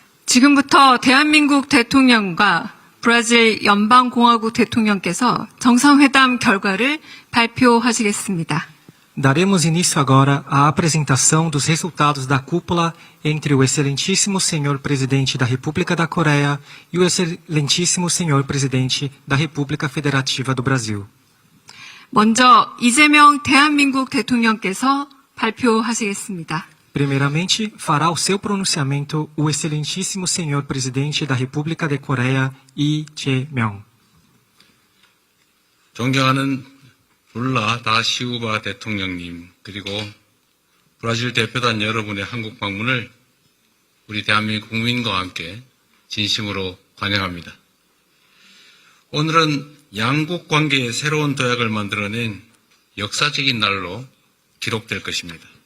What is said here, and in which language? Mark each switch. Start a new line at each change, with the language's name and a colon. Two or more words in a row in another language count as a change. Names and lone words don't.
Korean: 지금부터 대한민국 대통령과 브라질 연방공화국 대통령께서 정상회담 결과를 발표하시겠습니다.
Portuguese: Daremos início agora à apresentação dos resultados da cúpula entre o Excelentíssimo Senhor Presidente da República da Coreia e o Excelentíssimo Senhor Presidente da República Federativa do Brasil.
Korean: 먼저 이재명 대한민국 대통령께서 발표하시겠습니다.
Portuguese: Primeiramente, fará o seu pronunciamento o Excelentíssimo Senhor Presidente da República da Coreia, Lee Jae-myung.
Korean: 존경하는 룰라 다 시우바 대통령님, 그리고 브라질 대표단 여러분의 한국 방문을 우리 대한민국 국민과 함께 진심으로 환영합니다. 오늘은 양국 관계의 새로운 도약을 만들어낸 역사적인 날로 기록될 것입니다.